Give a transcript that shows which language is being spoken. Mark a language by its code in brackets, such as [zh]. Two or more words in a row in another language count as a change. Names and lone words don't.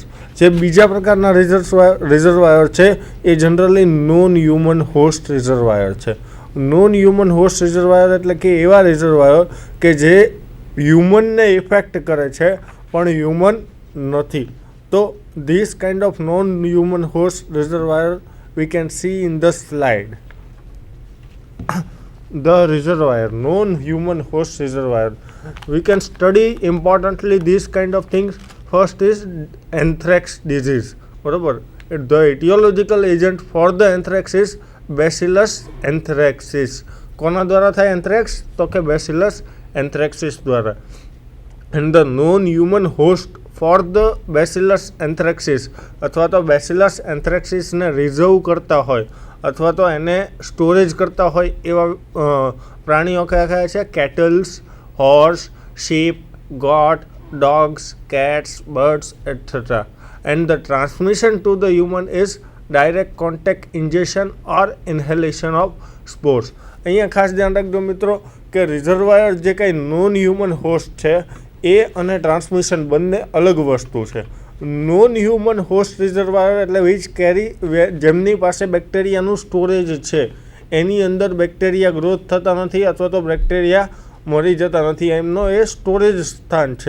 [gu] જે બીજા પ્રકારના રિઝર્વાયર છે એ [en] generally non human host reservoir [gu] છે. [en] non human host reservoir [gu] એટલે કે એવા રિઝર્વાયર કે જે હ્યુમનને ઇફેક્ટ કરે છે પણ હ્યુમન નથી. [en] તો this kind of non human host reservoir we can see in the slide. The reservoir, non-human host reservoir. We can study importantly these kind of things. First is anthrax disease. બરાબર, the etiological agent for the anthrax is Bacillus anthracis. [gu] કોના દ્વારા થાય એન્થ્રેક્સ? તો કે Bacillus anthracis દ્વારા. [en] And the non-human host for the Bacillus anthracis [gu] અથવા તો Bacillus anthracis ને રિઝર્વ કરતા હોય અથવા તો એને સ્ટોરેજ કરતા હોય એવા પ્રાણીઓ કયા કયા છે? [en] cattles, horse, sheep, goat, dogs, cats, birds, etc. And the transmission to the human is direct contact ingestion or inhalation of spores. [gu] અહીંયા ખાસ ધ્યાન રાખજો મિત્રો કે રિઝર્વાયર જે કંઈ [en] non human host [gu] છે એ અને ટ્રાન્સમિશન બંને અલગ વસ્તુ છે. [en] non human host reservoir [gu] એટલે [en] which carry, [gu] જેમની પાસે બેક્ટેરિયાનું સ્ટોરેજ છે, એની અંદર બેક્ટેરિયા ગ્રોથ થતા નથી અથવા તો બેક્ટેરિયા મરી જતા નથી, એમનો એ સ્ટોરેજ સ્થાન છે.